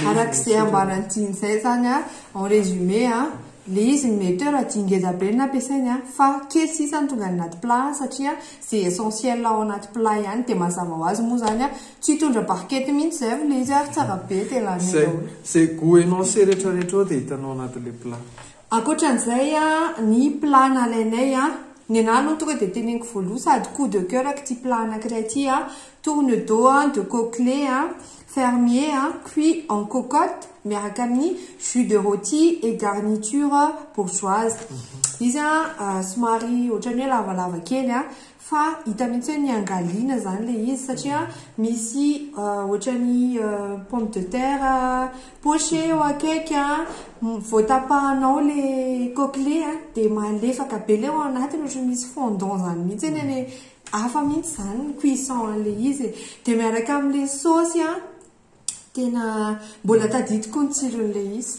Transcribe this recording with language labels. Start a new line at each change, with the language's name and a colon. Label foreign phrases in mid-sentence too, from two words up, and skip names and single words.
Malagasy: arak'izay ambanantiany zay zany
French: en résumé
Malagasy: le izy mety hoe raha dingeza be ny ampiasainy fa kely sisa ny tonga anaty plat satria zay essentiel ao anaty plat ihany de mazava ho azy moa zany tsy hitondra barkety mihitsy zay le izy ary tsara be tena zay
French: goût énoncé
Malagasy: rehetrarehetra de hitanao anatin'le plat ankoatran'izay ny plat nalainay ny anahy aloha tonga de teneniko voaloha sady
French: coup de cœur
Malagasy: ty plat anankiray ty
French: tourne d'eau de coquelet fermier cuit en cocotte
Malagasy: miaraka amin'ny
French: jus de rôti et garniture bourgeoise
Malagasy: izy somary ohatrany hoe lavalava kely fa hita mihitsy hoe ny angaliana zany le izy satria misy ohatrany
French: pomme de terre poché
Malagasy: eo akaiky voatapahanao le coquelet de malefaka be leo anatiny ohatra misy fondant zany mihitsy eny hafa mihitsy zany cuisson le izy de miaraka amin'le sauce tena mbola tadidiko ny tsiron'le izy